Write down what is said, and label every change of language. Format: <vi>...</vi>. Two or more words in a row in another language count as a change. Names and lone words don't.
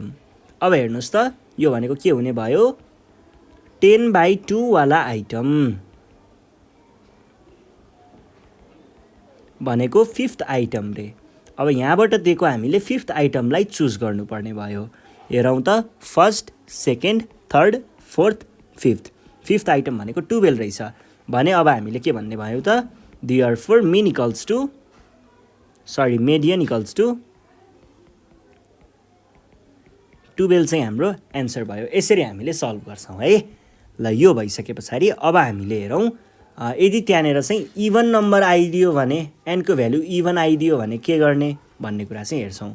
<ne>अब हेर्नुहोस् त, यो भनेको के हुने भयो, 10/2 वाला आइटम भनेको 5th आइटम रे। अब यहाँबाट दिएको हामीले 5th आइटमलाई चुज गर्नुपर्ने भयो। हेरौँ त, 1st, 2nd, 3rd, 4th, 5th। 5th आइटम भनेको 12 रहेछ भने अब हामीले के भन्ने भयो त,</ne> <en>therefore median equals to 12</en> <ne>चाहिँ हाम्रो एन्सर भयो। यसरी हामीले सल्भ गर्छौँ है। ल, यो भइसके पछाडि अब हामीले हेरौँ, यदि त्यहाँनिर चाहिँ</ne> <en>even number</en> <ne>आइदियो भने, एनको</ne> <en>value even</en> <ne>आइदियो भने के गर्ने भन्ने कुरा चाहिँ हेर्छौँ।</ne>